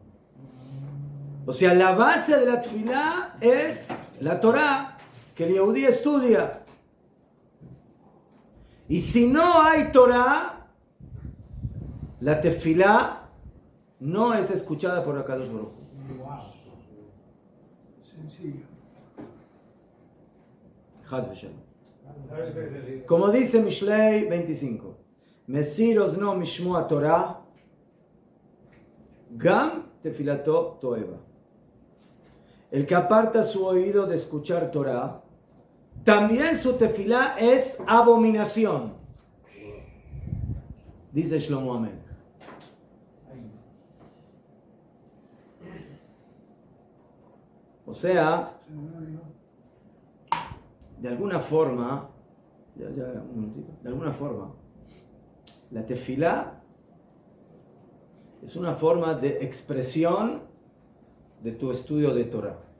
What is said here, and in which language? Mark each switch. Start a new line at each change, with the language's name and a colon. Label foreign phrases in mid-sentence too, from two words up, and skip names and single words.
Spanish: O sea, la base de la tefilá es la Torah que el Yehudí estudia. Y si no hay Torah, la tefilá no es escuchada por
Hebrew: הקדוש ברוך הוא.
Spanish: Wow. Sencillo.
Hebrew: חס ושלום.
Spanish: ¿Sabes qué es el libro? Como dice Mishlei 25,
Hebrew: מסיר אזנו משמוע תורה, גם תפילתו תועבה.
Spanish: El que aparta su oído de escuchar Torah, también su tefilá es abominación. Dice Shlomo Amelech. O sea, de alguna forma, un momentito, de alguna forma, la tefilá es una forma de expresión de tu estudio de Torah.